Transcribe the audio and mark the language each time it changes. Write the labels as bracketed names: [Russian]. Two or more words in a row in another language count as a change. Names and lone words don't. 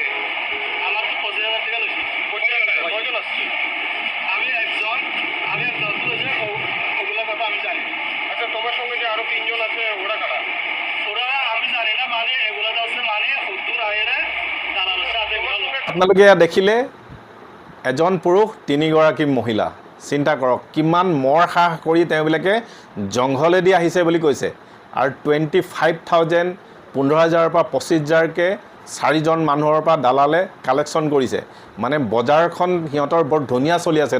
[Bangla] আমার তো 25,000 টাকা নিচ্ছে। কয়জন আসছে? আমি একজন যে ওগুলো কথা আমি জানি। আচ্ছা, তোমার সঙ্গে যে আরো 3 জন আছে ওরা কারা? ওরা আমি জানি না, মানে এগুলো হচ্ছে মানে উত্তর আয়ের দালালের সাথে। [Assamese] আপোনালোকে ইয়াত দেখিলে এজন পুৰুষ 3গৰাকী মহিলা। চিন্তা কৰক কিমান মৰ সাহ কৰি তেওঁবিলাকে জংঘলেদি আহিছে বুলি কৈছে আৰু 25,000 15,000ৰ পৰা 25,000কৈ 4জন মানুহৰ পৰা দালালে কালেকশ্যন কৰিছে মানে বজাৰখন সিহঁতৰ বৰ ধুনীয়া চলি আছে